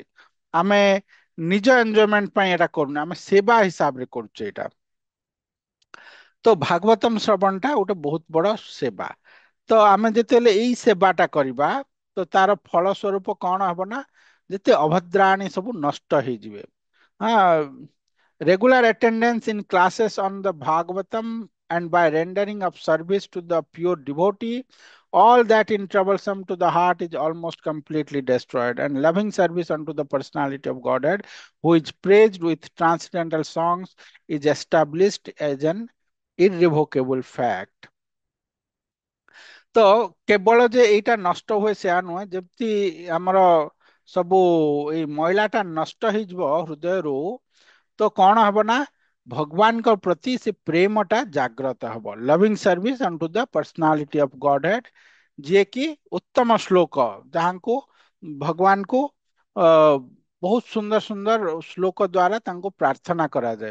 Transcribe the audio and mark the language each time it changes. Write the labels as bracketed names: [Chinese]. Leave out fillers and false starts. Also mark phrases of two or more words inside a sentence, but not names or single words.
[Odia] ଆମେ ନିଜ ଏନଜୟମେଣ୍ଟ ପାଇଁ ଏଟା କରୁନେ, ଆମେ ସେବା ହିସାବରେ କରୁଛେ ଏଇଟା। ତ ଭାଗବତମ ଶ୍ରବଣ ଟା ଗୋଟେ ବହୁତ ବଡ ସେବା। ତ ଆମେ ଯେତେବେଳେ ଏଇ ସେବାଟା କରିବା ତ ତାର ଫଳ ସ୍ୱରୂପ କଣ ହବ ନା, ଯେତେ ଅଭଦ୍ରାଣୀ ସବୁ ନଷ୍ଟ ହେଇଯିବେ। [English] Regular attendance in classes on the Bhagavatam and by rendering of service to the pure devotee, all that in troublesome to the heart is almost completely destroyed, and loving service unto the personality of Godhead, who is praised with transcendental songs, is established as an irrevocable fact. [Odia] ତ କେବଳ ଯେ ଏଇଟା ନଷ୍ଟ ହୁଏ ସେୟା ନୁହେଁ, ଯେମିତି ଆମର ସବୁ ଏଇ ମଇଳାଟା ନଷ୍ଟ ହେଇଯିବ ହୃଦୟରୁ, ତ କଣ ହବ ନା ଭଗବାନଙ୍କ ପ୍ରତି ସେ ପ୍ରେମଟା ଜାଗ୍ରତ ହବ। [English] loving service unto the personality of Godhead, [Odia] ଯିଏକି ଉତ୍ତମ ଶ୍ଲୋକ, ଯାହାଙ୍କୁ ଭଗବାନଙ୍କୁ ବହୁତ ସୁନ୍ଦର ସୁନ୍ଦର ଶ୍ଲୋକ ଦ୍ଵାରା ତାଙ୍କୁ ପ୍ରାର୍ଥନା କରାଯାଏ।